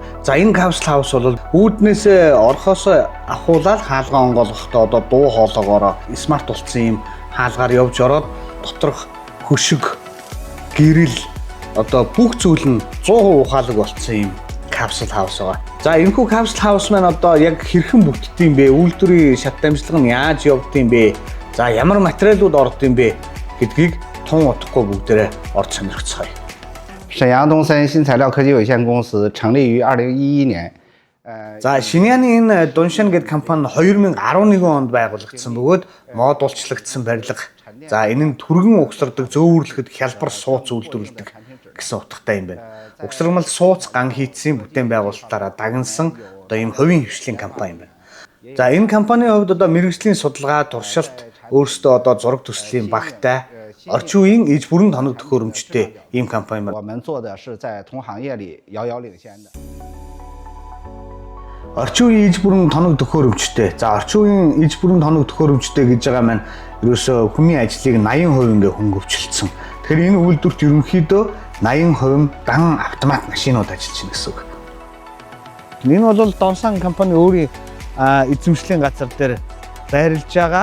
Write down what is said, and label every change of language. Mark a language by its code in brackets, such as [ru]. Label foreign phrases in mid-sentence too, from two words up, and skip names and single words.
[mn] За энэ Capsule House бол үүднээс орхоос ахуулаад хаалгаа онгоолгохдоо одоо дуу хоолоогоор смарт болсон юм хаалгаар явж ороод доторх хөшиг, гэрэл одоо бүх зүйл нь 100% ухаалаг болсон юм Capsule House байгаа. За энэхүү Capsule House маань одоо яг хэрхэн бүтдэм бэ? Үйлдвэрийн шат дамжлага нь яаж явагдсан бэ? За ямар материалууд ордог юм бэ гэдгийг тун утгагүй бүгдээрээ орж сонирхцгаая. [zh] 沈阳东森新材料科技有限公司成立于2011年。 [mn] За Шиняны энэ Дуншин гэдэг компани 2011 онд байгуулагдсан бөгөөд модулчлагдсан барилга. За энэ нь түргэн угсардаг, зөөвөрлөхөд хялбар сууц үйлдвэрлэдэг гэсэн утгатай юм байна. Угсармал сууц ган хийцийн бүтээн байгуулалтаараа дагнсан одоо ийм хувийн хвшлийн компани юм байна. За энэ компанийн хувьд одоо мэрэгжлийн судалгаа, туршилт, өөрсдөө одоо зураг төслийн багтай, орчин үеийн иж бүрэн тоног төхөөрөмжтэй ийм компани байна. [zh] 我们做的是在同行业里遥遥领先的。 [mn] Орчин үеийн иж бүрэн тоног төхөөрөмжтэй. За орчин үеийн иж бүрэн тоног төхөөрөмжтэй гэж байгаа маань ерөөсөө хүний ажлыг 80% ингээ хөнгөвчлөлтсөн. Тэгэхээр энэ үйлдвэрт ерөнхийдөө 80% дан автомат машинууд ажиллаж байна гэсэн үг. Энэ бол Дуншин компани өөрийн эзэмшлийн газар дээр байрлаж байгаа.